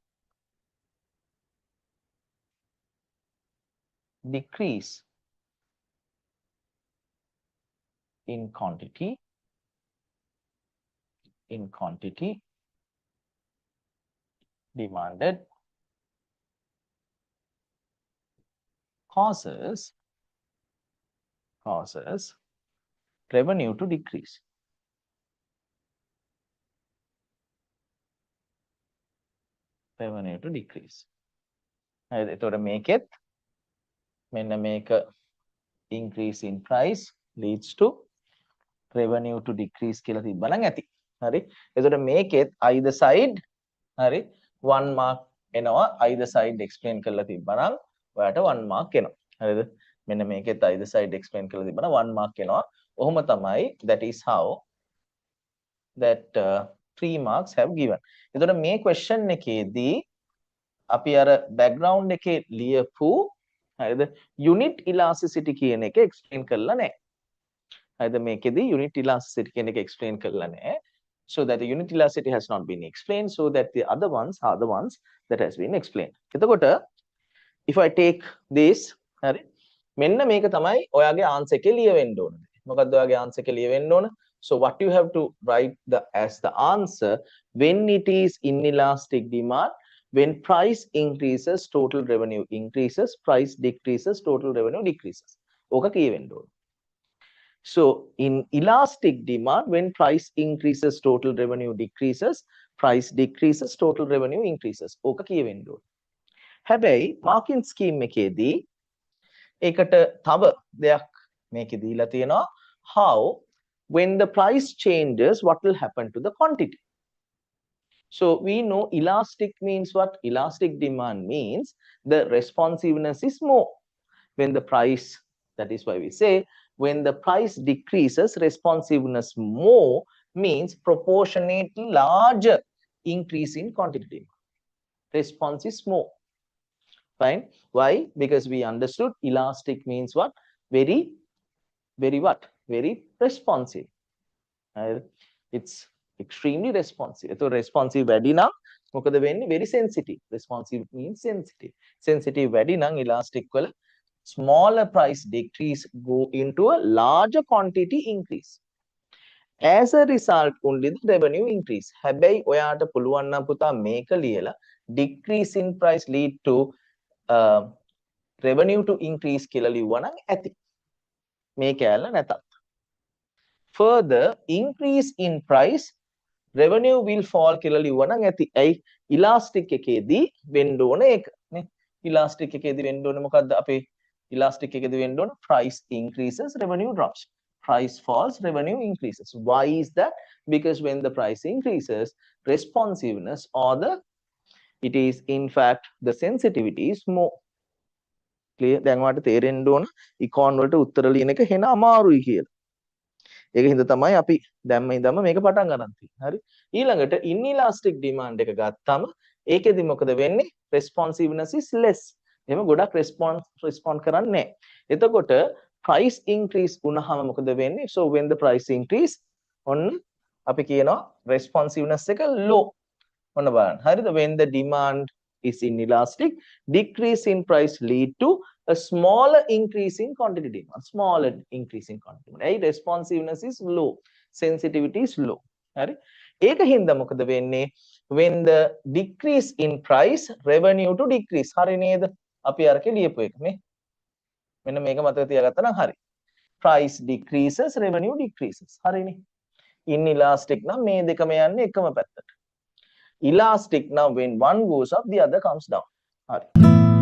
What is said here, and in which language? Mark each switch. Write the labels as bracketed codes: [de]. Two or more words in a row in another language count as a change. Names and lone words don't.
[en] decrease in quantity demanded causes revenue to decrease. [si] හරිද එතකොට මේකෙත් මෙන්න මේක [en] increase in price leads to revenue to decrease [si] කියලා තිබ්බනම් ඇති. හරි. එතකොට මේකෙත් [en] either side [si] හරි 1 mark එනවා [en] either side explain [si] කරලා තිබ්බනම් ඔයාලට 1 mark එනවා. හරිද? මෙන්න මේකෙත් [en] either side explain [si] කරලා තිබ්බනම් 1 mark එනවා. ඔහොම තමයි [en] that is how that 3 marks have given. [si] එතකොට මේ question එකේදී අපි අර background එකේ ලියපු හරිද [en] unit elasticity [si] කියන එක explain කරලා නැහැ. හරිද මේකෙදී [en] unit elasticity [si] කියන එක explain කරලා නැහැ. [en] so that the unit elasticity has not been explained, so that the other ones are the ones that has been explained. එතකොට if I take this, [si] හරි මෙන්න මේක තමයි ඔයාගේ answer එකේ ලියවෙන්න ඕන. මොකද්ද ඔයාගේ answer එකේ ලියවෙන්න ඕන? [en] So what you have to write as the answer, when it is inelastic demand, when price increases total revenue increases, price decreases total revenue decreases. [si] ඕක කියවෙන්න ඕන. [en] So in elastic demand, when price increases total revenue decreases, price decreases total revenue increases. [si] ඕක කියවෙන්න ඕන. හැබැයි [en] marking scheme [si] එකේදී ඒකට තව දෙයක් මේකේ දීලා තියෙනවා, [en] how when the price changes what will happen to the quantity. So we know elastic means what? Elastic demand means the responsiveness is more. When the price, that is why we say when the price decreases, responsiveness more means proportionately larger increase in quantity demand. Response is more. Fine. Why? Because we understood elastic means what? Very what? Very responsive. It's extremely responsive. [si] So responsive වැඩි නම් මොකද වෙන්නේ? [en] Very sensitive. Responsive means sensitive. Sensitive [si] වැඩි නම් [en] elastic වල smaller price decrease go into a larger quantity increase. As a result only the revenue increase. [si] හැබැයි ඔයාට පුළුවන් නම් පුතා මේක ලියලා [en] decrease in price lead to revenue to increase [si] කියලා ලිව්වා නම් ඇති. මේ කැලල නැතත්. [en] Further increase in price revenue will fall [si] කියලා ලිව්වා නම් ඇති. ඇයි? elastic එකේදී වෙන්න ඕන ඒක නේ. elastic එකේදී වෙන්න ඕන මොකද්ද? අපේ elastic එකේදී වෙන්න ඕන [en] price increases revenue drops. Price falls, revenue increases. Why is that? Because when the price increases, responsiveness or it is in fact the sensitivity is more. Clear? [si] දැන් ඔයාලට තේරෙන්න ඕන econ වලට උත්තර ලියන එක හෙන අමාරුයි කියලා. ඒක හින්දා තමයි අපි දැම්ම ඉඳන්ම මේක පටන් ගන්න තියෙන්නේ. හරි? ඊළඟට [en] inelastic demand [si] එක ගත්තම ඒකෙදි මොකද වෙන්නේ? [en] Responsiveness is less. [si] එහෙම ගොඩක් respond කරන්නේ නැහැ. එතකොට price increase වුණාම මොකද වෙන්නේ? [en] So when the price increase [si] ඔන්න අපි කියනවා [en] responsiveness එක low. [si] ඔන්න බලන්න. හරිද? [en] When the demand is inelastic, decrease in price lead to a smaller increase in quantity demand. Smaller increase in quantity demand. Hey, responsiveness is low. Sensitivity is low. [si] හරි? ඒක හින්දා මොකද වෙන්නේ? [en] When the decrease in price, revenue to decrease. [si] හරි නේද? අපි අරක ලියපු එක නේ. මෙන්න මේක මතක තියාගත්තා නම් හරි. [en] Price decreases, revenue decreases. [si] හරිනේ. Inelastic නම් මේ දෙකම යන්නේ එකම පැත්තට. [en] Elastic now when one goes up the other comes down. All right.